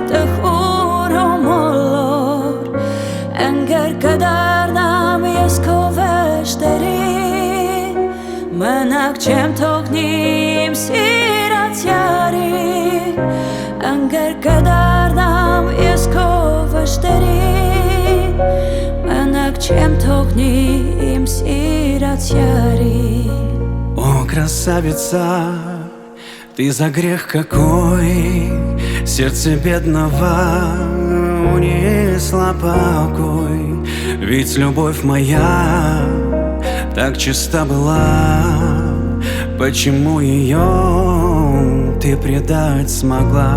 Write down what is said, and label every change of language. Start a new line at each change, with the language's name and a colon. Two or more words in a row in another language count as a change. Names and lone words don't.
Armenian: տխուր ու մոլոր Ընկեր կդառնամ ես քո վշտերին Մնաք չեմ թողնի իմ սիրած յարին Ընկեր կդառնամ ես քո վշտերին Մնաք չեմ թողնի իմ սիրած յարին
Russian: О, красавица, ты за грех какой Сердце бедного унесла покой Ведь любовь моя так чиста была Почему ее ты предать смогла?